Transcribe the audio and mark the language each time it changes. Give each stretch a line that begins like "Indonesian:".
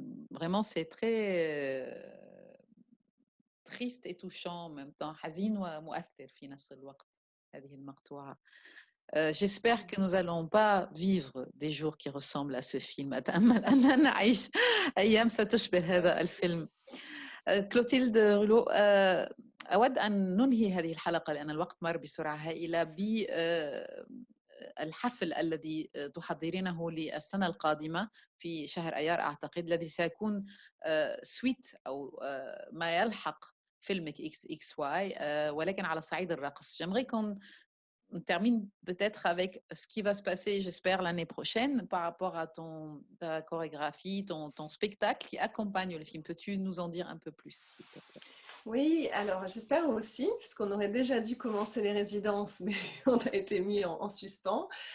French: Vraiment, c'est très triste et touchant en même temps,
Arabic: حزين ومؤثر في نفس الوقت هذه المقطوعة.
French: J'espère que nous n'allons pas vivre des jours qui ressemblent à ce film.
Arabic: أتأمل أن نعيش أيام ستشبه هذا الفيلم. كلوتيلد غولو، أود أن ننهي هذه الحلقة لأن الوقت مر بسرعة هائلة بالحفل الذي تحضرينه للسنة القادمة في شهر أيار أعتقد، الذي سيكون سويت أو ما يلحق فيلمك XXY ولكن على صعيد الرقص.
French: J'aimerais qu'on termine peut-être avec ce qui va se passer, j'espère, l'année prochaine par rapport à ta chorégraphie, ton spectacle qui accompagne le film. Peux-tu nous en dire un peu plus, s'il te plaît? Oui, alors j'espère aussi, puisqu'on aurait déjà dû commencer les résidences, mais on a été mis en suspens.